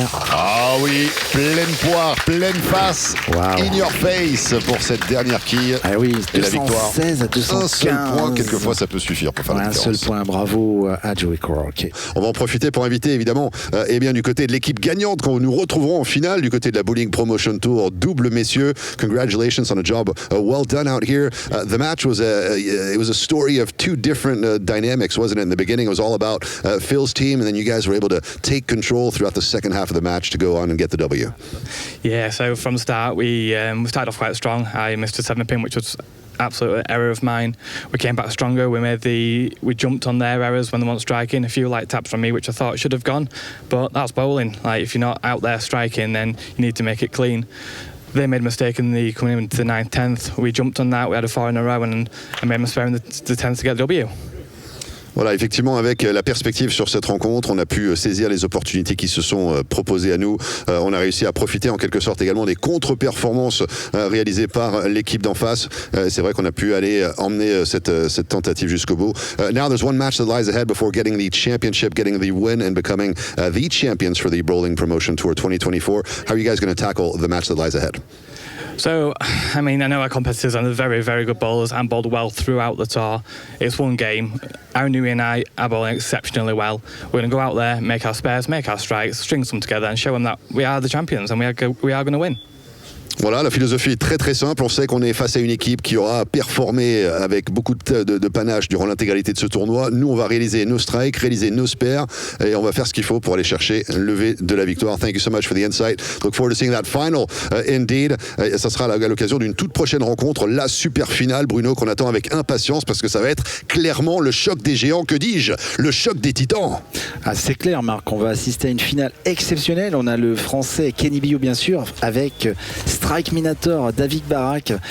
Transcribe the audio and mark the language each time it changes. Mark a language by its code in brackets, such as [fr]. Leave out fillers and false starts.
[fr] Ah oui, pleine poire, pleine face, [en] in your face [fr] pour cette dernière quille. Ah oui, 216 à 215. Un seul point, quelquefois ça peut suffire pour faire la différence. Un seul point, bravo à Joey Crook. On va en profiter pour inviter évidemment du côté de l'équipe gagnante quand nous retrouverons en finale du côté de la Bowling Promotion Tour double messieurs. [en] Congratulations on a job well done out here. The match was a story of two different dynamics, wasn't it? In the beginning it was all about Phil's team, and then you guys were able to take control throughout the second half of the match to go on and get the W. Yeah, so from the start we started off quite strong. I missed a 7-pin, which was absolute error of mine. We came back stronger. We jumped on their errors when they weren't striking. A few light taps from me, which I thought should have gone, but that's bowling. Like, if you're not out there striking, then you need to make it clean. They made a mistake coming into the 9th, 10th. We jumped on that. We had a 4 in a row, and I made a mistake in the 10th to get the W. [fr] Voilà, effectivement, avec la perspective sur cette rencontre, on a pu saisir les opportunités qui se sont proposées à nous. On a réussi à profiter en quelque sorte également des contre-performances réalisées par l'équipe d'en face. C'est vrai qu'on a pu aller emmener cette tentative jusqu'au bout. [en] Now there's one match that lies ahead before getting the championship, getting the win and becoming the champions for the Bowling Promotion Tour 2024. How are you guys going to tackle the match that lies ahead? So, I mean, I know our competitors are very, very good bowlers and bowled well throughout the tour. It's one game. Arenui and I are bowling exceptionally well. We're going to go out there, make our spares, make our strikes, string them together and show them that we are the champions and we are going to win. [fr] Voilà, la philosophie est très très simple. On sait qu'on est face à une équipe qui aura performé avec beaucoup de panache durant l'intégralité de ce tournoi. Nous, on va réaliser nos strikes, réaliser nos spares et on va faire ce qu'il faut pour aller chercher le lever de la victoire. [en] Thank you so much for the insight. Look forward to seeing that final indeed. [fr] Ça sera à l'occasion d'une toute prochaine rencontre, la super finale, Bruno, qu'on attend avec impatience parce que ça va être clairement le choc des géants. Que dis-je? Le choc des titans. Ah, c'est clair, Marc. On va assister à une finale exceptionnelle. On a le français Kenny Bio, bien sûr, avec Strike Minator, David Barak.